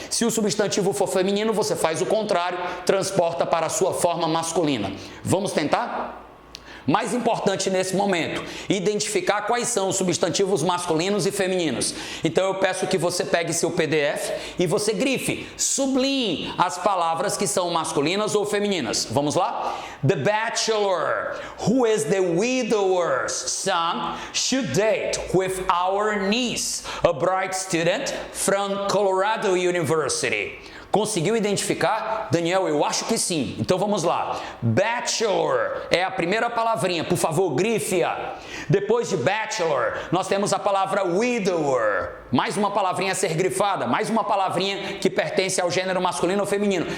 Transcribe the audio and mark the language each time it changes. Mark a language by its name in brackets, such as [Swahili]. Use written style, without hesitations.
[Portuguese] Se o substantivo for feminino, você faz o contrário, transporta para a sua forma masculina. Vamos tentar? Mais importante nesse momento, identificar quais são os substantivos masculinos e femininos. Então eu peço que você pegue seu PDF e você grife, sublinhe as palavras que são masculinas ou femininas. Vamos lá? [English] The bachelor, who is the widower's son, should date with our niece, a bright student from Colorado University. [Portuguese] Conseguiu identificar? Daniel, eu acho que sim. Então vamos lá. Bachelor é a primeira palavrinha. Por favor, grife-a. Depois de bachelor, nós temos a palavra widower. Mais uma palavrinha a ser grifada. Mais uma palavrinha que pertence ao gênero masculino ou feminino.